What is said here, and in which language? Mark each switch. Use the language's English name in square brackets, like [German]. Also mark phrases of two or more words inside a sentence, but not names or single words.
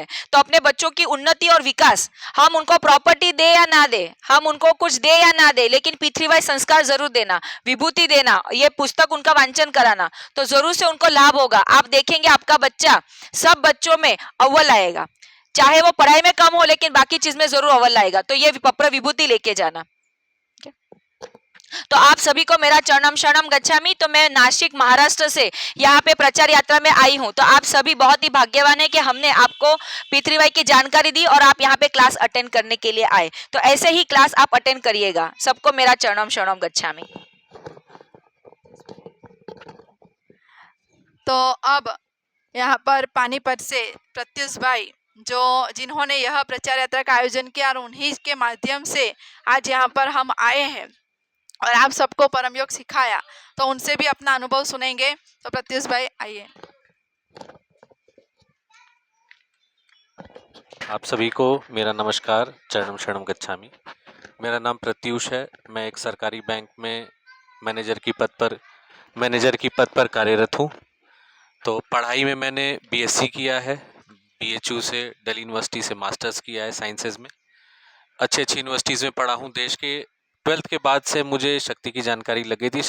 [Hindi] तो अपने बच्चों की उन्नति और विकास, हम उनको प्रॉपर्टी दे या ना दे, हम उनको कुछ दे या ना दे, लेकिन पृथ्वीवाई संस्कार जरूर देना, विभूति देना, ये पुस्तक उनका वांचन कराना, तो जरूर से उनको लाभ होगा। आप देखेंगे आपका बच्चा सब बच्चों में अव्वल आएगा, चाहे वो पढ़ाई में कम हो लेकिन बाकी चीज में जरूर अव्वल आएगा। तो ये पप्र विभूति लेके जाना। तो आप सभी को मेरा [Pali] चरणम शरणम गच्छामि। [Hindi] तो मैं नासिक महाराष्ट्र से यहाँ पे प्रचार यात्रा में आई हूँ। तो आप सभी बहुत ही भाग्यवान है कि हमने आपको पितृवाई की जानकारी दी और आप यहाँ पे क्लास अटेंड करने के लिए आए। तो ऐसे ही क्लास आप अटेंड करिएगा। सबको मेरा [Pali] चरणम शरणम गच्छामि। [Hindi] तो अब यहाँ पर पानीपत से प्रत्युष भाई जिन्होंने यह प्रचार यात्रा का आयोजन किया और उन्हीं के माध्यम से आज यहाँ पर हम आए हैं। और आप सबको परम योग सिखाया, तो उनसे भी अपना अनुभव सुनेंगे। तो प्रत्युष भाई आइए। आप सभी को मेरा नमस्कार, [Pali] चरणम शरणम गच्छामि। [Hindi] मेरा नाम प्रत्युष है। मैं एक सरकारी बैंक में मैनेजर की पद पर कार्यरत हूँ। तो पढ़ाई में मैंने बीएससी किया है, बीएचयू से, दिल्ली यूनिवर्सिटी से मास्टर्स किया है साइंसेज में। अच्छी यूनिवर्सिटीज़ में पढ़ा हूँ देश के। 12th के बाद से मुझे शक्ति की जानकारी लगी थी।